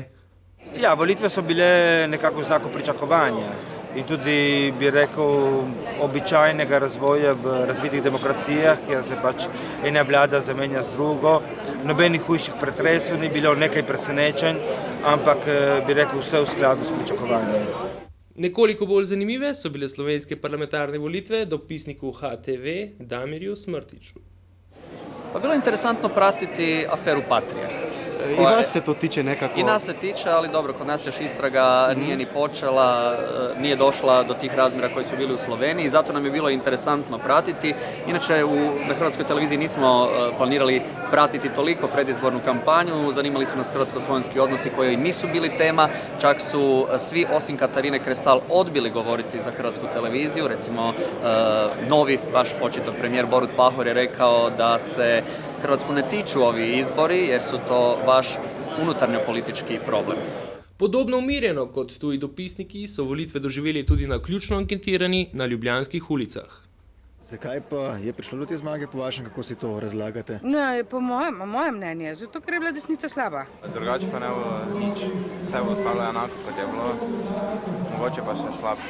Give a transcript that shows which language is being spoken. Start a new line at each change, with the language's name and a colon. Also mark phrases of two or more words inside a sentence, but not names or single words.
Slovenian: Ja, volitve so bile nekako znako pričakovanja in tudi, bi rekel, običajnega razvoja v razvitih demokracijah, kjer se pač ena vlada zamenja z drugo. Nobenih hujših pretresov ni bilo, nekaj presenečenj, ampak bi rekel vse v skladu s pričakovanjem. Nekoliko bolj zanimive so bile slovenske parlamentarne volitve dopisniku HTV Damirju Smrtiću.
Croatian: Pa bilo je interesantno pratiti aferu Patrija. I vas se to tiče nekako? I nas se tiče, ali dobro, kod nas još istraga nije ni počela, nije došla do tih razmjera koji su bili u Sloveniji, zato nam je bilo interesantno pratiti. Inače, na Hrvatskoj televiziji nismo planirali pratiti toliko predizbornu kampanju, zanimali su nas hrvatsko-slovenski odnosi koji nisu bili tema, čak su svi osim Katarine Kresal odbili govoriti za Hrvatsku televiziju, recimo novi, baš očito premijer Borut Pahor je rekao da se Hrvatsku ne tiču ovi izbori jer su to baš unutarnjo politički problem.
Slovenian: Podobno umirjeno kot tuji dopisniki so volitve doživeli tudi na ključno anketirani na ljubljanskih ulicah. Zakaj pa je prišlo do te zmage po vašem, kako si to razlagate? Ne, po mojem mnenju, zato ker je bila desnica slaba. Drugače pa ne bo nič, vse bo ostalo enako kot je bilo, mogoče pa še slabše.